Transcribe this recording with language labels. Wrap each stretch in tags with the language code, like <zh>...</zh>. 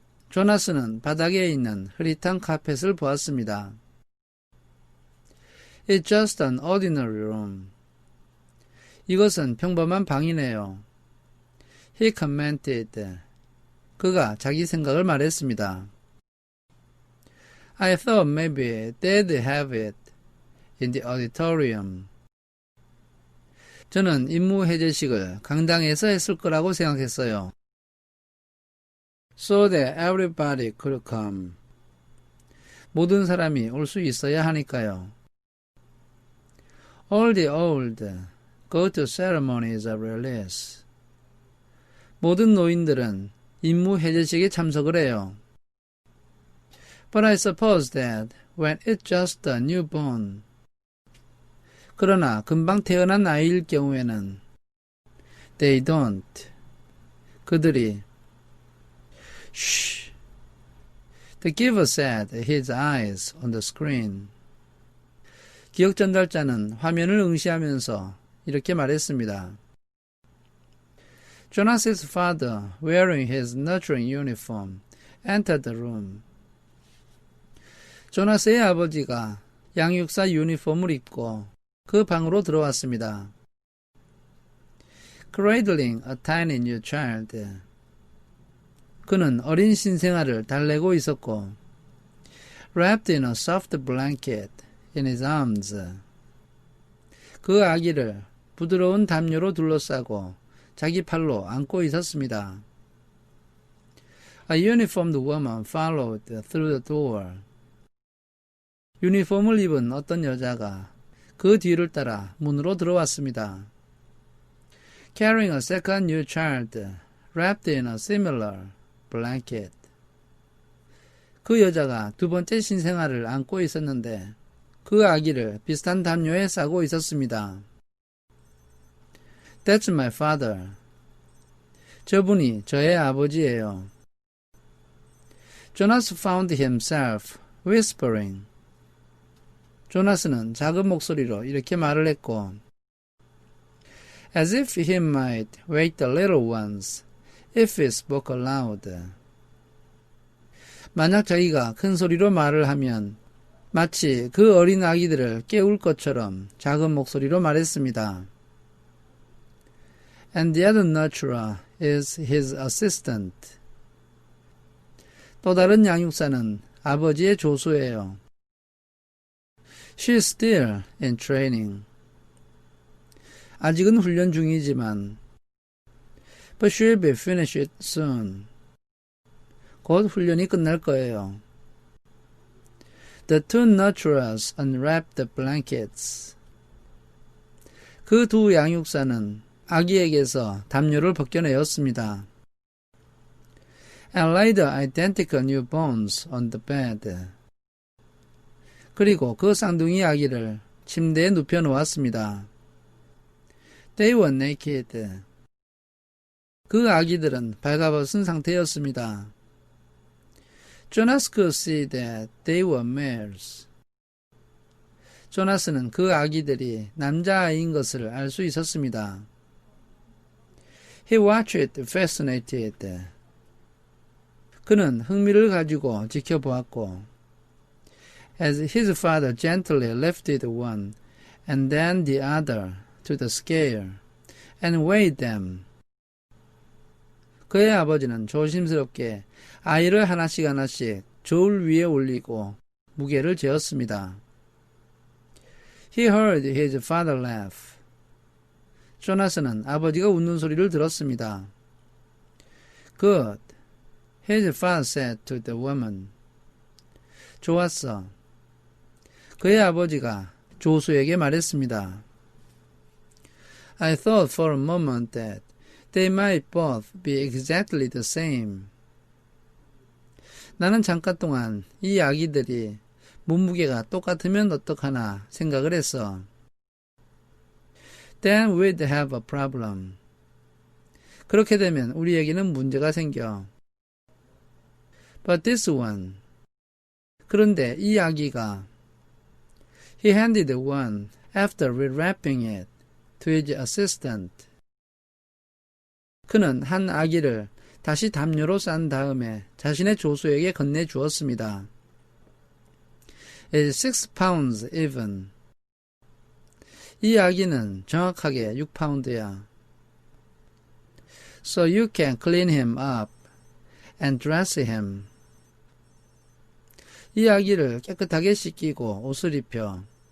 <ko>조나스는 바닥에 있는 흐릿한 카펫을 보았습니다.</ko> <en>It's just an ordinary room.</en> <ko>이것은 평범한 방이네요.</ko> <en>He commented.</en> <ko>그가 자기 생각을 말했습니다.</ko> <en>I thought maybe they'd have it in the auditorium.</en> <ko>저는 임무 해제식을 강당에서 했을 거라고 생각했어요.</ko> <en>So that everybody could come.</en> <ko>모든 사람이 올 수 있어야 하니까요.</ko> <en>All the old go to ceremonies of release.</en> <ko>모든 노인들은 임무 해제식에 참석을 해요.</ko> <en>But I suppose that when it's just a newborn.</en> <ko>그러나 금방 태어난 아이일 경우에는</ko> <en>they don't.</en> <ko>그들이 Shh.</ko> <en>The giver set his eyes on the screen.</en> <ko>기억 전달자는 화면을 응시하면서 이렇게 말했습니다.</ko> <en>Jonas's father, wearing his nurturing uniform, entered the room.</en> <ko>조나스의 아버지가 양육사 유니폼을 입고 그 방으로 들어왔습니다.</ko> <en>Cradling a tiny new child.</en> <ko>그는 어린 신생아를 달래고 있었고</ko> <en>wrapped in a soft blanket in his arms.</en> <ko>그 아기를 부드러운 담요로 둘러싸고 자기 팔로 안고 있었습니다.</ko> <en>A uniformed woman followed through the door.</en> <ko>유니폼을 입은 어떤 여자가 그 뒤를 따라 문으로 들어왔습니다.</ko> <en>Carrying a second new child wrapped in a similar blanket.</en> <ko>그 여자가 두 번째 신생아를 안고 있었는데 그 아기를 비슷한 담요에 싸고 있었습니다.</ko> <en>That's my father.</en> <ko>저분이 저의 아버지예요.</ko> <en>Jonas found himself whispering.</en> <ko>조나스는 작은 목소리로 이렇게 말을 했고</ko> <en>As if he might wake the little ones if he spoke aloud.</en> <ko>만약 자기가 큰 소리로 말을 하면 마치 그 어린 아기들을 깨울 것처럼 작은 목소리로 말했습니다.</ko> <en>And the other nurturer is his assistant.</en> <ko>또 다른 양육사는 아버지의 조수예요.</ko> <en>She is still in training.</en> <ko>아직은 훈련 중이지만</ko> <en>But she'll be finished soon.</en> <ko>곧 훈련이 끝날 거예요.</ko> <en>The two nurturers unwrapped the blankets.</en> <ko>그 두 양육사는 아기에게서 담요를 벗겨내었습니다.</ko> <en>And laid the identical newborns on the bed.</en> <ko>그리고 그 쌍둥이 아기를 침대에 눕혀 놓았습니다.</ko> <en>They were naked.</en> <ko>그 아기들은 발가벗은 상태였습니다.</ko> <en>Jonas could see that they were males.</en> <ko>조나스는 그 아기들이 남자아이인 것을 알 수 있었습니다.</ko> <en>He watched fascinated.</en> <ko>그는 흥미를 가지고 지켜보았고,</ko> <en>as his father gently lifted one and then the other to the scale and weighed them.</en> <ko>그의 아버지는 조심스럽게 아이를 하나씩 저울 위에 올리고 무게를 재었습니다.</ko> <en>He heard his father laugh.</en> <ko>조나스는 아버지가 웃는 소리를 들었습니다.</ko> <en>Good, his father said to the woman.</en> <ko>좋았어. 그의 아버지가 조수에게 말했습니다.</ko> <en>I thought for a moment that they might both be exactly the same.</en> <ko>나는 잠깐 동안 이 아기들이 몸무게가 똑같으면 어떡하나 생각을 했어.</ko> <en>Then we'd have a problem.</en> <ko>그렇게 되면 우리에게는 문제가 생겨.</ko> <en>But this one.</en> <ko>그런데 이 아기가</ko> <en>He handed one after rewrapping it to his assistant.</en> <ko>그는 한 아기를 다시 담요로 싼 다음에 자신의 조수에게 건네주었습니다.</ko> <en>It's 6 pounds even.</en> <ko>이 아기는 정확하게 6파운드야.</ko> <en>So you can clean him up and dress him.</en> <ko>이 아기를 깨끗하게 씻기고 옷을 입혀.</ko>